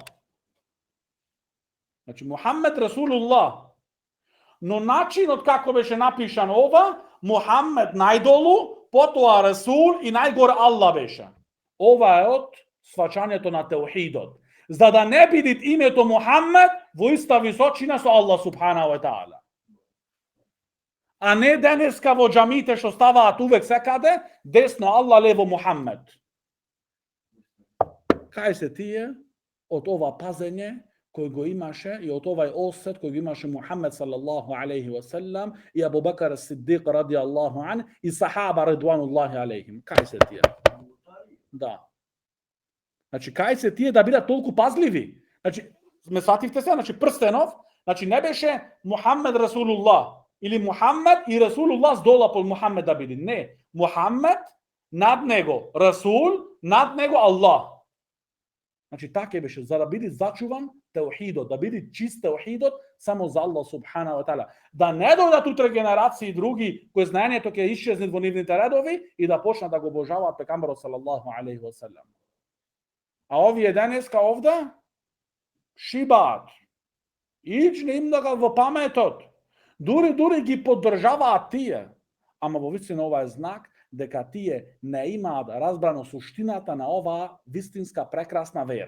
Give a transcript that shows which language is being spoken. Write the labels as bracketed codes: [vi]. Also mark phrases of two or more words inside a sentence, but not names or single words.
[mk] Значи Мухаммед Расулуллах. Но начинот како беше напишан ова, Мухаммед најдолу, потоа Расул и најгоре Аллах беше. Ова е од сваќањето на теухидот. За да не биде името Мухаммед во иста височина со Аллах [ar] سبحانه وتعالى. [mk] А не денеска во џамите што ставаат увек секаде, десно Аллах, лево Мухаммед. Кај се тие од ова пазење кој го имаше и од овај осет кој го имаше Мухаммед [ar] صلى الله عليه وسلم [mk] и Абу Бакр ас-Сиддиқ [ar] رضي الله عنه [mk] и сахаба [ar] رضوان الله عليهم. [mk] Кај се тие? Да. Значи, кај се тие да бидат толку пазливи? Значи, ме свативте се, значи прстенов, значи не беше Мухаммед Расулуллах или Мухаммед и Расулуллах здола под Мухаммед да биде. Не, Мухаммед над него Расул, над него Аллах. Значи така беше, за да биде зачуван теухидот, да биде чист теухидот само за Аллах [ar] سبحانه وتعالى. [mk] Да не дојдат утре генерации други кои знаењето ќе исчезне во нивните редови и да почнат да го обожаваат пекамберот [ar] صلى الله عليه وسلم. [mk] А овие денеска овде шибаат. Ичне им да во паметот. Дури ги поддржаваат тие. Ама во вистина ова е знак дека тие не имаат разбрано суштината на оваа вистинска прекрасна вера.